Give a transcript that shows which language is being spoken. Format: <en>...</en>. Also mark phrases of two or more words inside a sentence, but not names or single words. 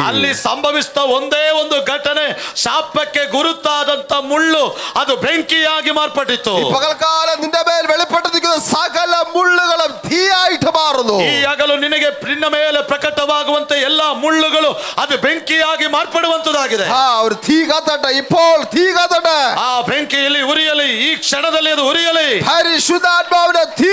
<kn>ಅಲ್ಲಿ ಸಂಭವಿಸಿದ ಒಂದೇ ಒಂದು ಘಟನೆ, ಶಾಪಕ್ಕೆ ಗುರುತಾದಂತ ಮುಳ್ಳು ಅದು ಬೆಂಕಿಯಾಗಿ ಮಾರ್ಪಟ್ಟಿತು.</kn> <ml>പകൽക്കാലം നിന്റെ മേൽ വെളിപ്പെട്ടിരിക്കുന്ന സകല മുള്ളുകളും തീയായിട്ട് മാറുന്നു.</ml> <kn>ಈ ಹಗಲು ನಿನಗೆ ನಿನ್ನ ಮೇಲೆ ಪ್ರಕಟವಾಗುವಂತ ಎಲ್ಲಾ ಮುಳ್ಳುಗಳು ಅದು ಬೆಂಕಿಯಾಗಿ ಮಾರ್ಪಡುವಂತದಾಗಿದೆ.</kn> <ml>ഒരു തീ കത്തട്ടെ, ഇപ്പോൾ തീ കത്തട്ടെ.</ml> <kn>ಆ ಬೆಂಕಿಯಲ್ಲಿ ಉರಿಯಲಿ, ಈ ಕ್ಷಣದಲ್ಲಿ ಅದು ಉರಿಯಲಿ.</kn> <ml>പരിശുദ്ധാത്മാവിന്റെ തീ,</ml>